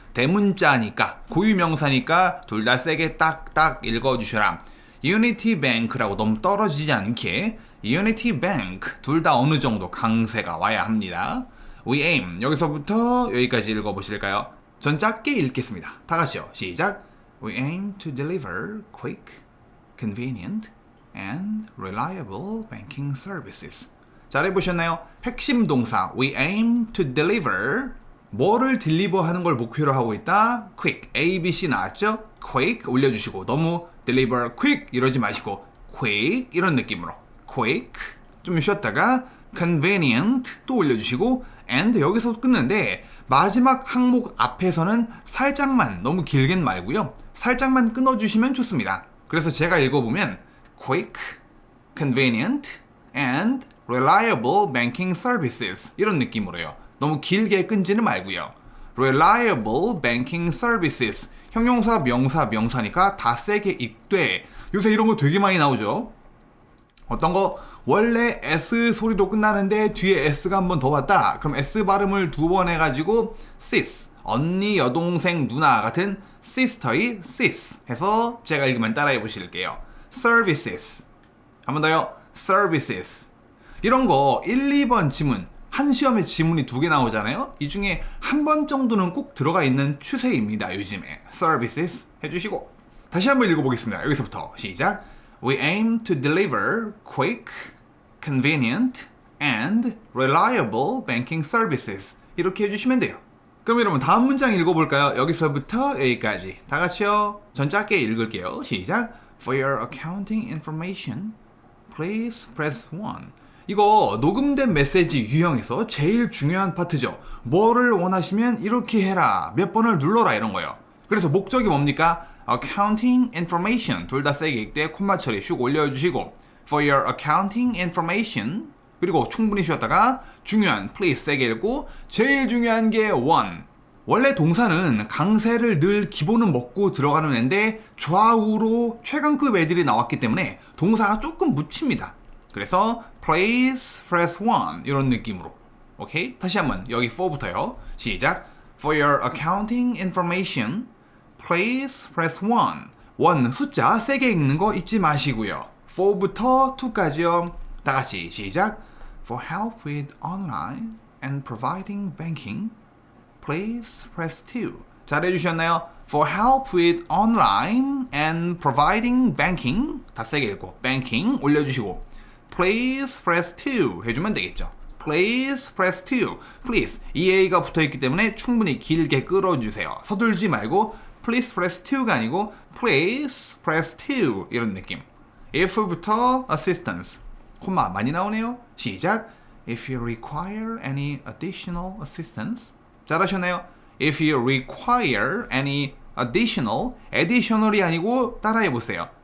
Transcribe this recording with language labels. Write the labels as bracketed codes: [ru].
[ko] 대문자니까 고유명사니까 둘 다 세게 딱딱 읽어주셔라. Unity Bank라고 너무 떨어지지 않게 Unity Bank 둘 다 어느 정도 강세가 와야 합니다. [en] We aim [ko] 여기서부터 여기까지 읽어보실까요? 전 짧게 읽겠습니다. 다 같이요. 시작. [en] We aim to deliver quick, convenient, and reliable banking services. [ko] 잘해보셨나요? 핵심 동사 [en] We aim to deliver [ko] 뭐를 딜리버하는 걸 목표로 하고 있다? quick, A, B, C 나왔죠? quick 올려주시고 너무 deliver quick 이러지 마시고 quick 이런 느낌으로 quick 좀 쉬었다가 convenient 또 올려주시고 and 여기서 끊는데 마지막 항목 앞에서는 살짝만 너무 길게는 말고요 살짝만 끊어주시면 좋습니다. 그래서 제가 읽어보면 [en] quick, convenient, and reliable banking services [ko] 이런 느낌으로요. 너무 길게 끊지는 말고요. reliable banking services 형용사, 명사, 명사니까 다 세게 읽되 요새 이런 거 되게 많이 나오죠. 어떤 거 원래 S 소리로 끝나는데 뒤에 S가 한 번 더 왔다. 그럼 S 발음을 두 번 해가지고 sis, 언니, 여동생, 누나 같은 sister의 sis 해서 제가 읽으면 따라해 보실게요. services 한 번 더요. services 이런 거 1, 2번 지문 한 시험에 지문이 2개 나오잖아요. 이 중에 한 번 정도는 꼭 들어가 있는 추세입니다. 요즘에 services 해주시고 다시 한번 읽어보겠습니다. 여기서부터 시작. [en] We aim to deliver quick, convenient, and reliable banking services. [ko] 이렇게 해주시면 돼요. 그럼 여러분 다음 문장 읽어볼까요? 여기서부터 여기까지 다 같이요. 전 짧게 읽을게요. 시작. [en] For your accounting information, please press 1. [ko] 이거 녹음된 메시지 유형에서 제일 중요한 파트죠. 뭐를 원하시면 이렇게 해라. 몇 번을 눌러라 이런 거예요. 그래서 목적이 뭡니까? accounting information 둘 다 세게 읽되 콤마 처리 슉 올려주시고 for your accounting information 그리고 충분히 쉬었다가 중요한 please 세게 읽고 제일 중요한 게 one 원래 동사는 강세를 늘 기본은 먹고 들어가는 애인데 좌우로 최강급 애들이 나왔기 때문에 동사가 조금 묻힙니다. 그래서 [en] please press 1 [ko] 이런 느낌으로 오케이? 다시 한번 여기 4부터요. 시작. [en] For your accounting information please press 1. [ko] 1 숫자 세게 읽는 거 잊지 마시고요. 4부터 2까지요. 다 같이 시작. [en] For help with online and providing banking, please press 2. [ko] 잘해주셨나요? [en] For help with online and providing banking [ko] 다 세게 읽고 [en] banking 올려주시고 please press 2 [ko] 해주면 되겠죠. [en] Please press 2. [ko] Please EA가 붙어있기 때문에 충분히 길게 끌어주세요. 서둘지 말고 [en] Please press 2 [ko] 가 아니고 Please press 2 이런 느낌. If부터 assistance 콤마 많이 나오네요. 시작. [en] If you require any additional assistance [ko] 잘하셨나요? [en] If you require any additional이 [ko] 아니고 따라해보세요.